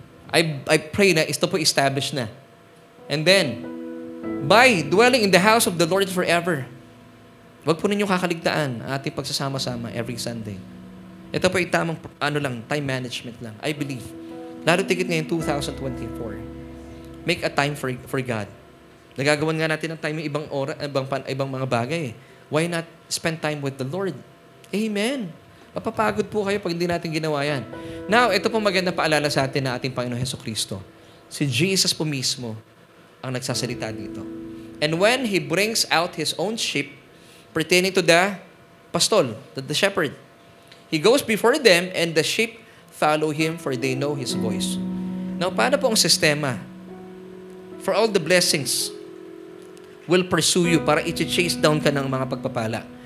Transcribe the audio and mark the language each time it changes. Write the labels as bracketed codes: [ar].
[en] I pray na ito po established na. And then, by dwelling in the house of the Lord forever, [tl] wag po ninyo kakaligtaan ang ating pagsasama-sama [en] every Sunday. [tl] Ito po ay tamang time management lang. [en] I believe. [tl] Lalo tigit ngayon 2024. [en] Make a time for God. [tl] Nagagawan nga natin ng time yung ibang mga bagay. [en] Why not spend time with the Lord? [tl] Amen. Mapapagod po kayo pag hindi natin ginawa yan. Now, ito po magandang paalala sa atin na ating Panginoon Hesukristo. Si Jesus po mismo ang nagsasalita dito. [en] And when He brings out His own sheep pertaining to the pastol, the shepherd, He goes before them and the sheep follow Him for they know His voice. Now, [tl] paano po ang sistema? [en] For all the blessings will pursue you [tl] para i-chase down ka ng mga pagpapala.